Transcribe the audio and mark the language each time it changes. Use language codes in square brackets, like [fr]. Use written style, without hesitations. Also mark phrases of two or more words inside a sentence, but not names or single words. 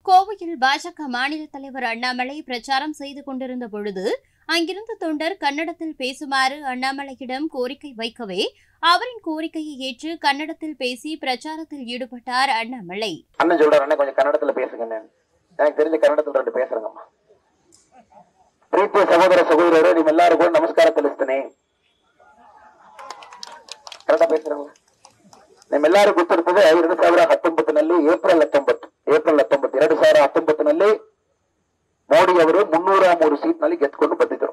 [ta] கோவையில் பாஜக மாநில தலைவர் அண்ணாமலை பிரச்சாரம் செய்து கொண்டிருந்த பொழுது அங்கிருந்த தொண்டர் கன்னடத்தில் பேசுமாறு அண்ணாமலையிடம் கோரிக்கை வைக்கவே அவரின் கோரிக்கையை ஏற்று கன்னடத்தில் பேசி பிரச்சாரத்தில் ஈடுபட்டார் அண்ணாமலை. அண்ணன் சொல்றாரு, கொஞ்சம் கன்னடத்துல பேசுங்க. எனக்கு தெரிஞ்ச கன்னடத்துல ரெண்டு பேசுறேங்கம்மா. [kn] ಪ್ರೀತಿಯ ಸಹೋದರ ಸಹೋದರರೇ, ನಿಮ್ಮೆಲ್ಲರಿಗೂ ನಮಸ್ಕಾರ ತಿಳಿಸ್ತೇನೆ. [ta] ಕನ್ನಡ பேசுறாங்க. [kn] ನಿಮ್ಮೆಲ್ಲರಿಗೂ ಗೊತ್ತಿರ್ತದೆ 2019 ಏಪ್ರಿಲ್ 19 2019 ಮೋದಿ ಅವರು 303 ಸೀಟ್ ನಲ್ಲಿ ಗೆದ್ದುಕೊಂಡು ಬಂದಿದ್ದರು.